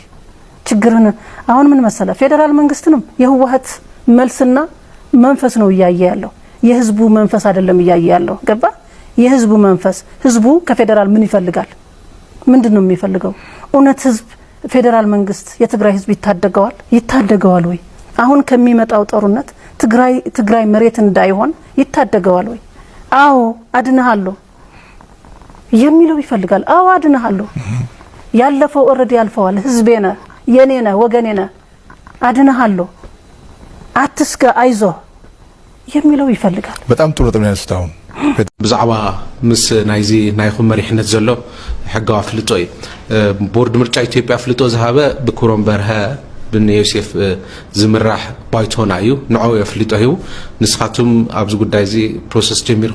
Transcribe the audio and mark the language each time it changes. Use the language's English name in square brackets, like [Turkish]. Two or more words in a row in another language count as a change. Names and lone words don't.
[Amharic] ችግርን አሁን ምን መሰለ ፌደራል መንግስትንም የህወሓት መልስና መንፈስ ነው ያያየ ያለው የህዝቡ መንፈስ አይደለም ያያየ ያለው ገባ የህዝቡ መንፈስ ህዝቡ ከፌደራል ምን ይፈልጋል ምንድነው የሚፈልገው እውነት ህዝብ ፌደራል መንግስት የትግራይ ህዝብ ይታደገዋል ወይ አሁን ከሚመጣው ጦርነት ትግራይ መሬት እንዳይሆን ይታደገዋል ወይ አዎ አድነሃለሁ የሚለው ይፈልጋል አዎ አድነሃለሁ ያለፈው ኦሬዲ ያልፈዋል ህዝቤና የኔና ወገኔና አድነሃለሁ አትስጋ አይዞ የሚለው ይፈልጋል በጣም ጥሩ ጥሩ ያስታው [Tigrinya] ብዛዕባ ምስ ናይዚ ናይኹም መሪሕነት ዘሎ ሕጋዊ ፍልጦ እዩ ቦርድ ምርጫ ኢትዮጵያ ፍልጦ ዝሃበ ብክብሮም በርሀ ብን ዮሴፍ ዝምራሕ ባይቶና እዩ ንዕኡ የፍልጦ እዩ ንስኻቱም ኣብዚ ጉዳይ እዚ ፕሮሰስ ጀሚርኩም